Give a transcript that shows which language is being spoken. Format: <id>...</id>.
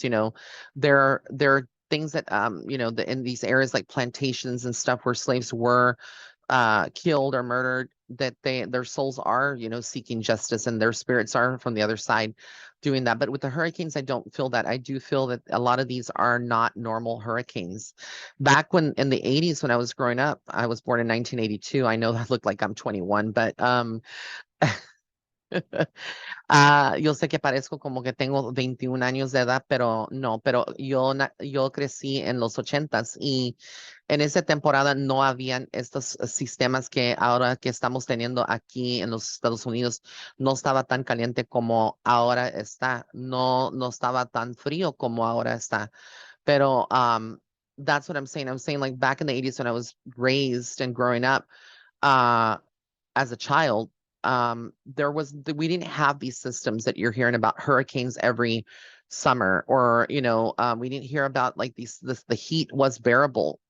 <en>There are things that in these areas like plantations and stuff where slaves were killed or murdered, that their souls are seeking justice, and their spirits are from the other side doing that. But with the hurricanes, I don't feel that. I do feel that a lot of these are not normal hurricanes. Back when in the 80s, when I was growing up, I was born in 1982. I know that looked like I'm 21, but</en> <es>yo sé que parezco como que tengo 21 años de edad, pero no, pero yo crecí en los 80s, y en esa temporada no habían estos sistemas que ahora que estamos teniendo aquí en los Estados Unidos. No estaba tan caliente como ahora está, no estaba tan frío como ahora está.</es> <en>Pero that's what I'm saying. I'm saying, like, back in the 80s when I was raised and growing up, uh as a child, we didn't have these systems that you're hearing about, hurricanes every summer, or we didn't hear about like the heat was bearable.</en>